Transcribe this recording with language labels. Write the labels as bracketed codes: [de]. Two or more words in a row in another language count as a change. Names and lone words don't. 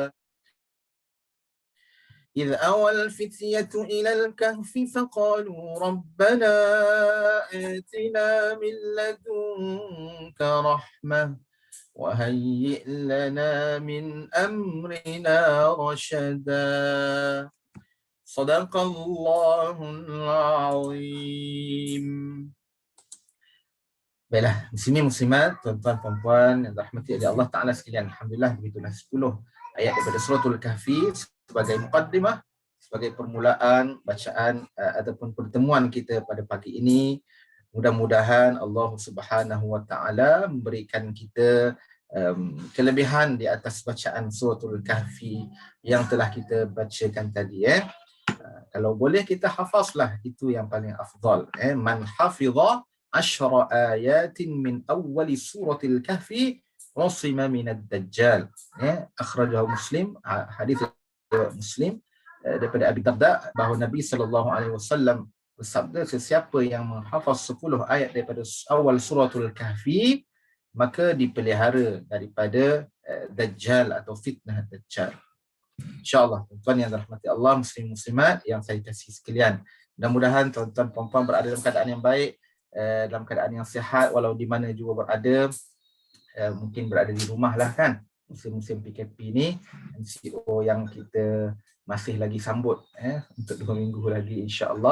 [ar] إذ أوى الفتية إلى الكهف فقالوا ربنا آتنا من لدنك رحمة وهيئ لنا من أمرنا رشدا صدق الله العظيم. [ms] Baiklah, muslimin muslimat, tuan-tuan puan-puan yang dirahmati oleh Allah Taala sekalian. Alhamdulillah, begitulah 10 ayat daripada suratul Kahfi sebagai muqaddimah, sebagai permulaan bacaan ataupun pertemuan kita pada pagi ini. Mudah-mudahan Allah [ar] سبحانه وتعالى [ms] memberikan kita kelebihan di atas bacaan suratul Kahfi yang telah kita bacakan tadi. Kalau boleh kita hafazlah, itu yang paling afdal. [ar] من حفظ 10 آيات من أول سورة الكهف عصم من الدجال. [ms] Akhrajahu Muslim, hadis Muslim daripada Abi Darda, bahawa Nabi SAW bersabda, sesiapa yang menghafaz 10 ayat daripada awal suratul Kahfi maka dipelihara daripada Dajjal atau fitnah Dajjal. [ar] إن شاء الله, [ms] tuan-tuan yang dirahmati Allah, muslim-muslimat yang saya kasihi sekalian, mudah-mudahan tuan-tuan puan-puan berada dalam keadaan yang baik, dalam keadaan yang sihat, walau di mana juga berada, mungkin berada di rumah lah kan, musim-musim PKP ni, MCO yang kita masih lagi sambut untuk 2 minggu lagi [ar] إن شاء الله.